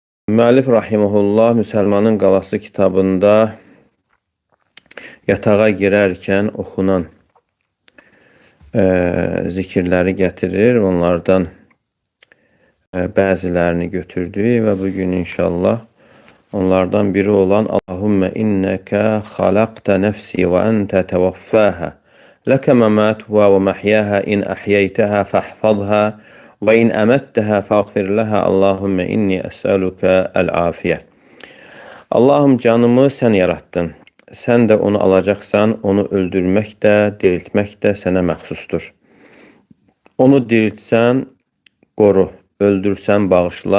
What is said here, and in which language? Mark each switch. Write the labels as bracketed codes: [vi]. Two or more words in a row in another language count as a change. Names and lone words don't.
[az] Müəllif rahimehullah Müsəlmanın Qalası kitabında yatağa girərkən oxunan zikirləri gətirir. Onlardan bəzilərini götürdü və bugün inşallah onlardan biri olan [ar] اللهم إنك خلقت نفسي وأنت توفاها لك مماتها ومحياها إن أحييتها فاحفظها وإن أمتها فاغفر لها اللهم إني أسألك العافية. [tr] Allah'ım canımı sen yarattın. Sen de onu alacaksan [az] onu öldürmək də, diriltmək də sənə məxsusdur. Onu diriltsən qoru, öldürsən bağışla.